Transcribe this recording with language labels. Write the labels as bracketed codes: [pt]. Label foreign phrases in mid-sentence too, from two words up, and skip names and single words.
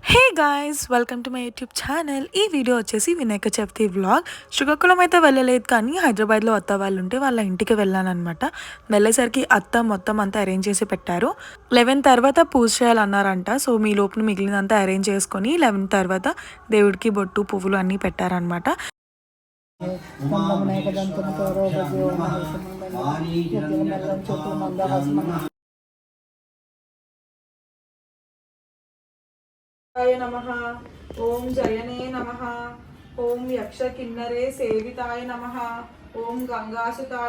[en] Guys, welcome to my YouTube channel. [te] ఈ వీడియో వచ్చేసి వినాయక చవితి వ్లాగ్. శ్రీకాకుళం అయితే వెళ్ళలేదు, కానీ హైదరాబాద్లో అత్త వాళ్ళు ఉంటే వాళ్ళ ఇంటికి వెళ్ళానమాట. వెళ్ళేసరికి అత్త మొత్తం అంతా అరేంజ్ చేసి పెట్టారు. 11 తర్వాత పూజ చేయాలన్నారంట. సో మీ లోపల మిగిలినంతా అరేంజ్ చేసుకొని 11 తర్వాత దేవుడికి బొట్టు పువ్వులు అన్నీ పెట్టారనమాట. [sa] नमः ओम जयने नमः ओम यक्ष किन्नरे सेविताय नमः ओम गंगासुताय